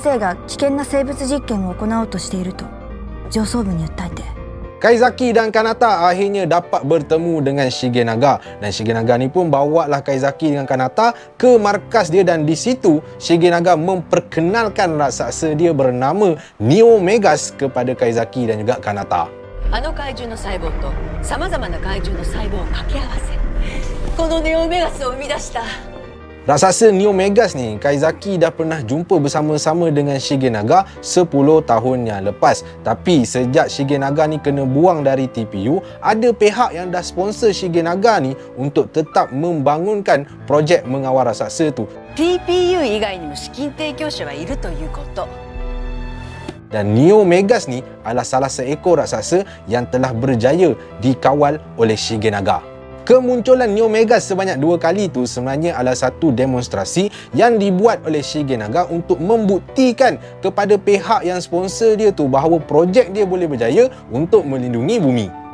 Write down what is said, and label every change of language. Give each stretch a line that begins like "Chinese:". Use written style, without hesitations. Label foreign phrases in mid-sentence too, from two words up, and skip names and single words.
Malay: Kaizaki dan Kanata akhirnya dapat bertemu dengan Shigenaga, dan Shigenaga ni pun bawalah Kaizaki dengan Kanata ke markas dia, dan di situ Shigenaga memperkenalkan raksasa dia bernama Neo Megas kepada Kaizaki dan juga Kanata.
Japanese: あの怪獣の細胞とさまざまな怪獣の細胞を掛け合わせこのネオメガスを生み出した。
Malay: Raksasa Neo Megas ni, Kaizaki dah pernah jumpa bersama-sama dengan Shigenaga 10 tahun yang lepas. Tapi sejak Shigenaga ni kena buang dari TPU, ada pihak yang dah sponsor Shigenaga ni untuk tetap membangunkan projek mengawal raksasa tu.
Japanese: TPU 以外にも資金提供者はいるということ。
Malay: Dan Neo Megas ni adalah salah seekor raksasa yang telah berjaya dikawal oleh Shigenaga. Kemunculan Neo Megas sebanyak 2 kali tu sebenarnya adalah satu demonstrasi yang dibuat oleh Shigenaga untuk membuktikan kepada pihak yang sponsor dia tu bahawa projek dia boleh berjaya untuk melindungi bumi.